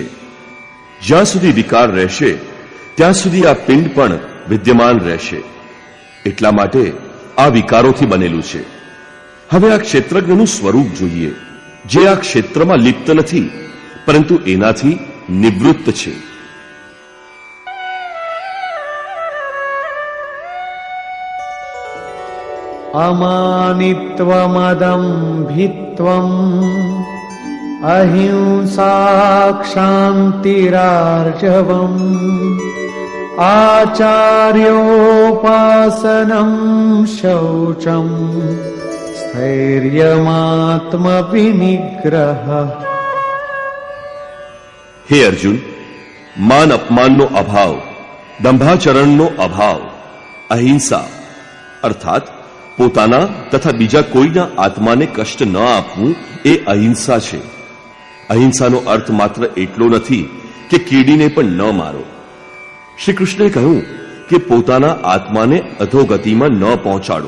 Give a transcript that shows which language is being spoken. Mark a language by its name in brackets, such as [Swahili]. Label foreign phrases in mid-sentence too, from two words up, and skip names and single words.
[Gujarati] જ્યાં સુધી વિકાર રહેશે ત્યાં સુધી આ પિંડ પણ વિદ્યમાન રહેશે. એટલા માટે આ વિકારોથી બનેલું છે. હવે આ ક્ષેત્રજ્ઞનું સ્વરૂપ જોઈએ, જે આ ક્ષેત્રમાં લિપ્ત નથી પરંતુ એનાથી નિવૃત્ત છે. [Sanskrit] अमानित्वमदम्भित्वम् अहिंसा क्षान्तिरार्जवम् आचार्योपासनं शौचं स्थैर्यमात्मविनिग्रह. [Gujarati] હે અર્જુન, માન અપમાનનો અભાવ, દંભાચરણનો અભાવ, અહિંસા અર્થાત પોતાના તથા બીજા કોઈના આત્માને કષ્ટ ન આપવું એ અહિંસા છે. અહિંસાનો અર્થ માત્ર એટલો નથી કે કીડીને પણ ન મારો, શ્રી કૃષ્ણે કહ્યું કે પોતાના આત્માને અધોગતિમાં ન પહોંચાડો.